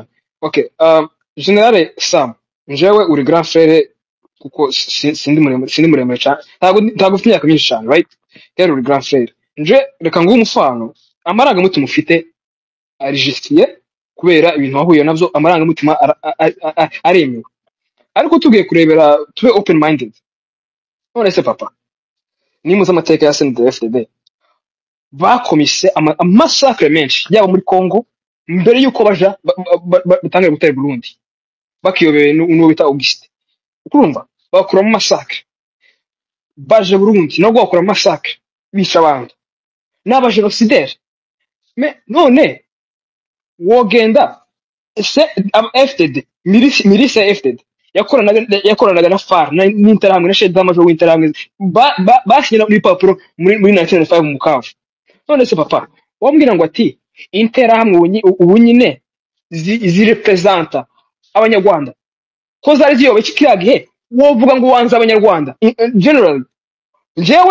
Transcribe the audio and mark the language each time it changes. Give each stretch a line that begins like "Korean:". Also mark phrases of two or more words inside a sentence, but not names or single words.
Rundi: Okay General Sam njewe uri
French: grand frère
Rundi: kuko sindi muremure cyane ntabwo ufite imyaka myinshi cyane right rero uri
French: grand frère
Rundi: nje reka nguhe umufano amarangamutima ufite ari justifié kubera ibintu wahuye navyo amarangamutima aremewe, ariko tugiye kurebera tube
English: open minded.
Rundi: None se papa nimuza amateka ya CNDD-FDD bakomise amasakre menshi yaba muri Congo mbere yuko baja batangira gutera Burundi bakiyobeye n'uwo bita Auguste. Ukurumva bakura mu masakre baje Burundi no gukora masakre bisha abantu n'aba genocidaire. None wogenda se FDD milisi ya FDD yakoranaga na FAR n'interahamwe na
French: chef d'amajor
Rundi: w'interahamwe basinyira n'ibipapuro muri 1995 mu Bukavu. None se papa wambwira ngo ati interahamwe ubu nyine zirepresenta abanyarwanda ko zari ziyobe kiyagihe wovuga ngo wanza abanyarwanda generally jewe